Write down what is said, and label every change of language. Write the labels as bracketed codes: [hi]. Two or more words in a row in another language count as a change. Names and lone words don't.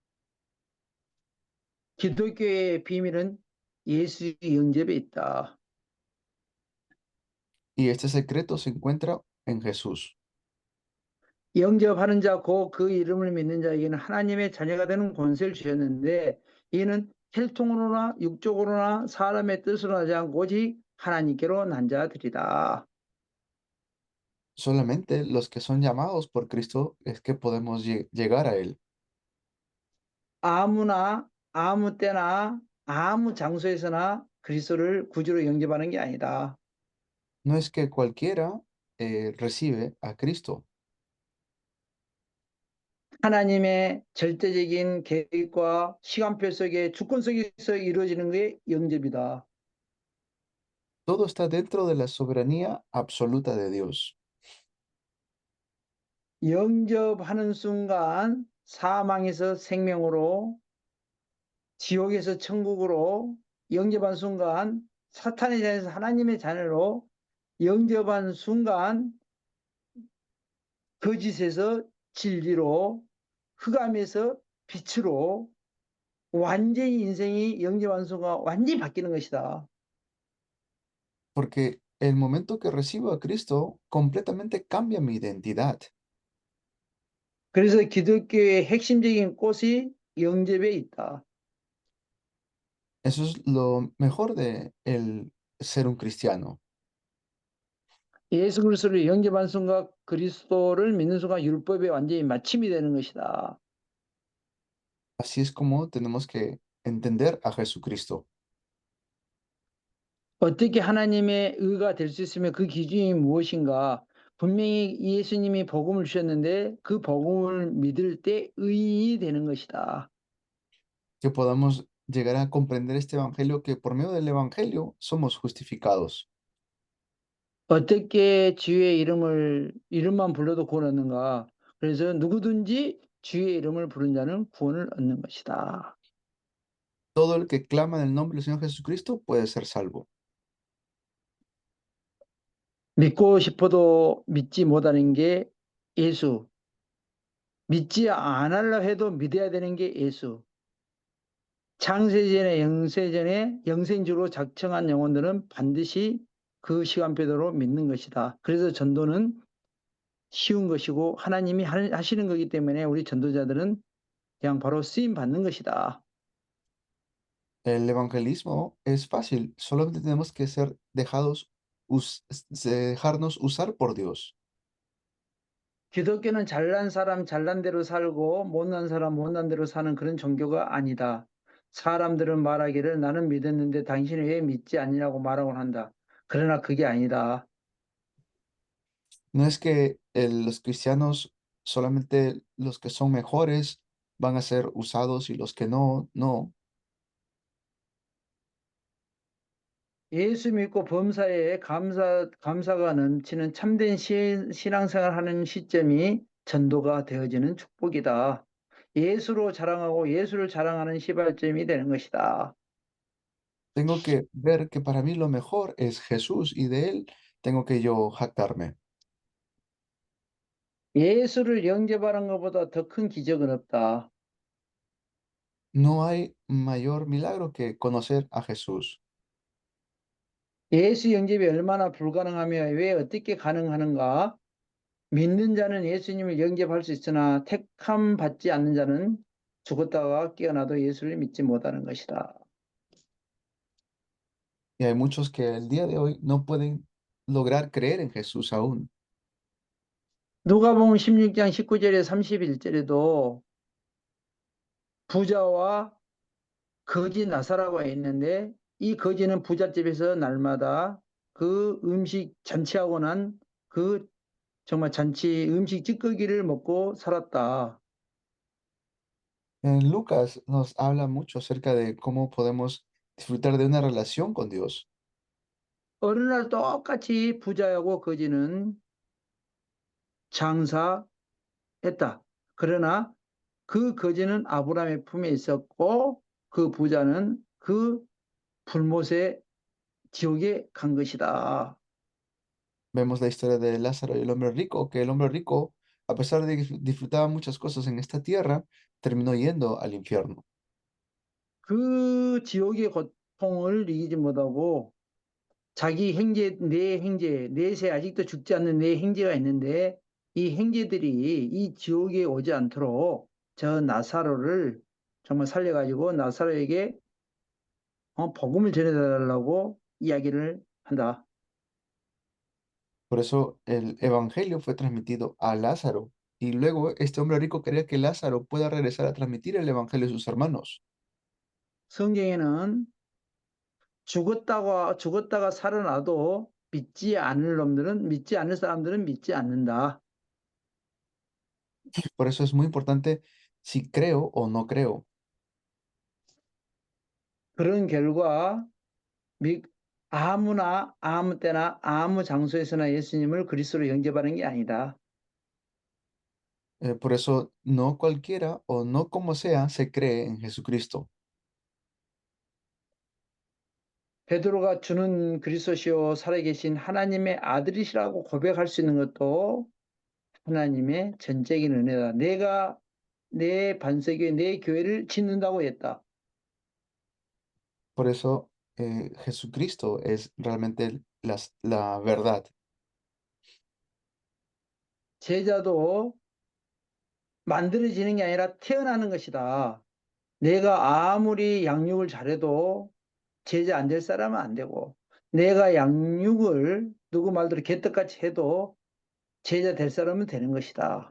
[ko] 기독교의 비밀은 예수 영접에 있다. [es] Y este secreto se encuentra en Jesús. [ko] 영접하는 자, 곧 그 이름을 믿는 자에게는 하나님의 자녀가 되는 권세를 주셨는데, 이는 혈통으로나 육적으로나 사람의 뜻으로 하지 않고 오직 하나님께로 난 자들이다. [es] Solamente los que son llamados por Cristo es que podemos llegar a Él. [ko] 아무나 아무 때나 아무 장소에서나 그리스도를 구주로 영접하는 게 아니다. [es] No es que cualquiera recibe a Cristo. [ko] 하나님의 절대적인 계획과 시간표 속에 주권 속에서 이루어지는 게 영접이다. [es] Todo está dentro de la soberanía absoluta de Dios. [ko] 영접하는 순간 사망에서 생명으로, 지옥에서 천국으로, 영접한 순간 사탄의 자녀에서 하나님의 자녀로, 영접한 순간 거짓에서 진리로, 흑암에서 빛으로, 완전히 인생이 영접한 순간 완전히 바뀌는 것이다. [es] Porque el momento que recibo a Cristo completamente cambia mi identidad. [ko] 그래서 기독교의 핵심적인 꽃이 영접에 있다. [es] Eso es lo mejor de el ser un cristiano. [ko] 예수 그리스도를 영접한 순간 그리스도를 믿는 순간 율법에 완전히 마침이 되는 것이다. [es] Así es como tenemos que entender a Jesucristo. [ko] 어떻게 하나님의 의가 될 수 있으며 그 기준이 무엇인가? 분명히 예수님이 복음을 주셨는데 그 복음을 믿을 때 의인이 되는 것이다. [es] Que podamos llegar a comprender este evangelio, que por medio del evangelio somos justificados. [ko] 어떻게 주의 이름만 불러도 구원 얻는가? 그래서 누구든지 주의 이름을 부른 자는 구원을 얻는 것이다. [es] Todo el que clama en el nombre del Señor Jesucristo puede ser salvo. [ko] 믿고 싶어도 믿지 못하는 게 예수. 믿지 않으려 해도 믿어야 되는 게 예수. 창세전에 영세전에 영생주로 작정한 영혼들은 반드시 그 시간표대로 믿는 것이다. 그래서 전도는 쉬운 것이고 하나님이 하시는 거기 때문에 우리 전도자들은 그냥 바로 쓰임 받는 것이다. [es] El evangelismo es fácil, solamente tenemos que ser dejarnos usar por Dios. [ko] 기독교는 잘난 사람 잘난 대로 살고 못난 사람 못난 대로 사는 그런 종교가 아니다. 사람들은 말하기를 나는 믿었는데 당신은 왜 믿지 않냐고 말하곤 한다. 그러나 그게 아니다. [es] No es que los cristianos, solamente los que son mejores van a ser usados y los que no, no. [ko] 예수 믿고 범사에 감사가 넘치는 참된 신앙생활 하는 시점이 전도가 되어지는 축복이다. 예수로 자랑하고 예수를 자랑하는 시발점이 되는 것이다. [es] Tengo que ver que para mí lo mejor es Jesús y de él tengo que yo jactarme. [ko] 예수를 영접하는 것보다 더 큰 기적은 없다. [es] No hay mayor milagro que conocer a Jesús. [ko] 예수 영접이 얼마나 불가능하며 왜 어떻게 가능하는가? 믿는 자는 예수님을 영접할 수 있으나 택함 받지 않는 자는 죽었다가 깨어나도 예수를 믿지 못하는 것이다. [es] Y hay muchos que el día de hoy no pueden lograr creer en Jesús aún. [ko] 누가복음 16장 19절에 31절에도 부자와 거지 나사로가 있는데 이 거지는 부잣집에서 날마다 그 음식 잔치하고 난 그 정말 잔치 음식 찌꺼기를 먹고 살았다. [es] En Lucas nos habla mucho acerca de cómo podemos disfrutar de una relación con Dios. [ko] 어느 날 똑같이 부자하고 거지는 장사했다. 그러나 그 거지는 아브라함의 품에 있었고 그 부자는 그 불못의 지옥에 간 것이다. [es] Vemos la historia de Lázaro y el hombre rico, que el hombre rico, a pesar de que disfrutaba muchas cosas en esta tierra, terminó yendo al infierno. [ko] 그 지옥의 고통을 이기지 못하고 자기 형제, 네 형제, 넷에 아직도 죽지 않는 네 형제가 있는데 이 형제들이 이 지옥에 오지 않도록 저 나사로를 정말 살려가지고 나사로에게 복음을 전해달라고 이야기를 한다. [es] Por eso el evangelio fue transmitido a Lázaro. Y luego este hombre rico quería que Lázaro pueda regresar a transmitir el evangelio a sus hermanos. [ko] 성경에는 죽었다가 살아나도 믿지 않을 사람들은 믿지 않는다. [es] Por eso es muy importante si creo o no creo. [ko] 그런 결과 아무나 아무 때나 아무 장소에서나 예수님을 그리스도로 영접하는 게 아니다. [es] Por eso no cualquiera o no como sea se cree en Jesucristo. [ko] 베드로가 주는 그리스도시요 살아계신 하나님의 아들이시라고 고백할 수 있는 것도 하나님의 전적인 은혜다. 내가 내 반석에 내 교회를 짓는다고 했다. [es] Por eso Jesucristo es realmente la verdad. [ko] 제자도 만들어지는 게 아니라 태어나는 것이다. 내가 아무리 양육을 잘해도 제자 안 될 사람은 안 되고 내가 양육을 누구 말대로 개떡같이 해도 제자 될 사람은 되는 것이다.